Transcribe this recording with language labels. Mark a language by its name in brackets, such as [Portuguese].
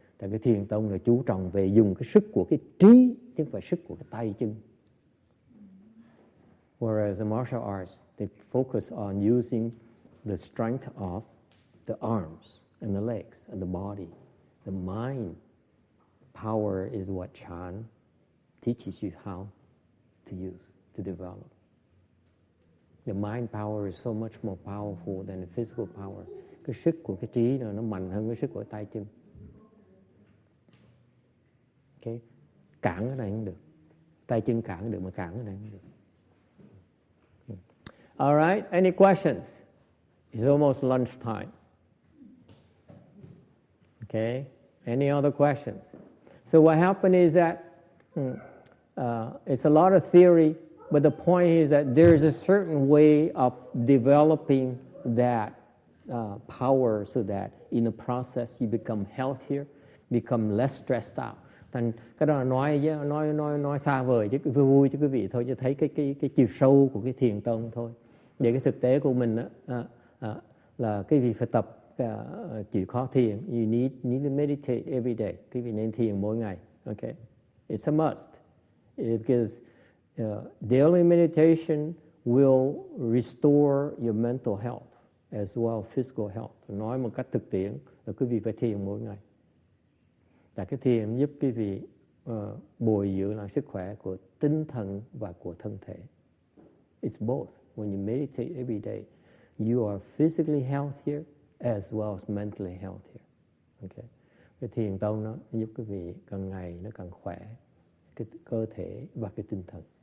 [Vietnamese] Tại cái thiền tông là chú trọng về dùng cái sức của cái trí chứ không phải sức của cái tay chân. [English] Whereas the martial arts, they focus on using the strength of the arms and the legs and the body. The mind power is what Chan teaches you how to use, to develop. The mind power is so much more powerful than the physical power. [Vietnamese] Cái sức của cái trí nó mạnh hơn cái sức của tay chân. Okay. Cản cái này không được. Tay chân cản được mà cản cái này không được. [English] All right, any questions? It's almost lunchtime. Okay, any other questions? So what happened is that it's a lot of theory, but the point is that there's a certain way of developing that power so that in the process you become healthier, become less stressed out. [Vietnamese] Thành cái đó là nói xa vời chứ vui cho quý vị thôi, chứ thấy cái chiều sâu của cái thiền tông thôi. Vậy cái thực tế của mình là cái vị phải tập chịu khó thiền. [English] You need to meditate every day. [Vietnamese] Quý vị nên thiền mỗi ngày. [English] Okay, it's a must because daily meditation will restore your mental health as well as physical health. [Vietnamese] Nói một cách thực tiễn là quý vị phải thiền mỗi ngày. Tại cái thiền giúp quý vị bồi dưỡng lại sức khỏe của tinh thần và của thân thể. [English] It's both. When you meditate every day, you are physically healthier as well as mentally healthier. Okay. [Vietnamese] Cái thiền tông nó giúp quý vị càng ngày nó càng khỏe, cái cơ thể và cái tinh thần.